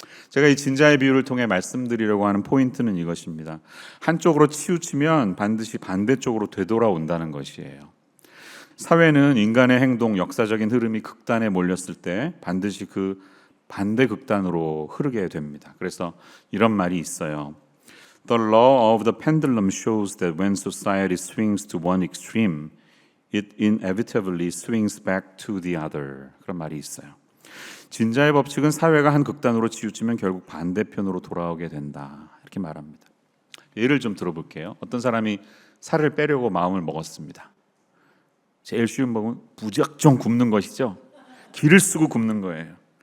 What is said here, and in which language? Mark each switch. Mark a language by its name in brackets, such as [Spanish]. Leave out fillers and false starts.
[Korean] 제가 이 진자의 비유를 통해 말씀드리려고 하는 포인트는 이것입니다. 한쪽으로 치우치면 반드시 반대쪽으로 되돌아온다는 것이에요. 사회는 인간의 행동, 역사적인 흐름이 극단에 몰렸을 때 반드시 그 반대 극단으로 흐르게 됩니다. 그래서 이런 말이 있어요. [English] The law of the pendulum shows that when society swings to one extreme, it inevitably swings back to the other. [Korean] 그런 말이 있어요. 진자의 법칙은 사회가 한 극단으로 치우치면 결국 반대편으로 돌아오게 된다, 이렇게 말합니다. 예를 좀 들어볼게요. 어떤 사람이 살을 빼려고 마음을 먹었습니다. 제일 쉬운 법은 무작정 굶는 것이죠. 기를 쓰고 굶는 거예요.